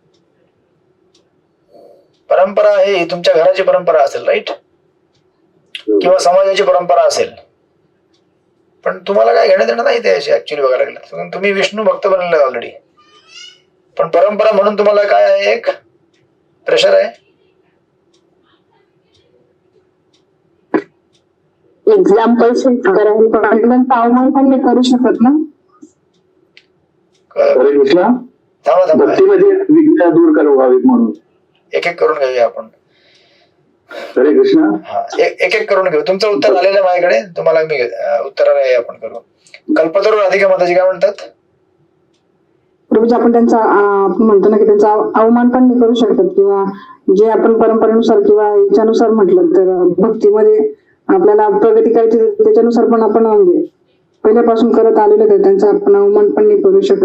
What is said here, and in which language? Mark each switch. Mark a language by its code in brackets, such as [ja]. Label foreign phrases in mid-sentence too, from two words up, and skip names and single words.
[mr] परंपरा आहे ही तुमच्या घराची परंपरा असेल, राईट, किंवा समाजाची परंपरा असेल, पण तुम्हाला काय घेणं देणं नाही त्याची ऍक्च्युली बघायला गेलं. तुम्ही विष्णू भक्त बनले ऑलरेडी, पण परंपरा म्हणून तुम्हाला काय आहे? एक प्रेशर आहे. [en] example set [mr] करायला अवमान पण नाही करू शकत ना. हरे कृष्णा. थांबा भक्तीमध्ये विघ्न दूर व्हावीत म्हणून एक एक करून घेऊया आपण. हरे कृष्णा. हा, एक एक करून घेऊ. तुमचं उत्तर आलेलं आहे माझ्याकडे, तुम्हाला मी उत्तराला आपण करू. कल्पतरू राधिका माताजी काय म्हणतात? प्रभूजी, आपण त्यांचा आपण म्हणतो ना की त्यांचा अवमान पण नाही करू शकत, किंवा जे आपण परंपरेनुसार किंवा याच्यानुसार म्हटलं तर भक्तीमध्ये आपल्याला प्रगती करायची त्याच्यानुसार पण आपण म्हणजे पहिल्यापासून करत आलेलं तर त्यांचा आपण अवमान पण नाही करू शकत.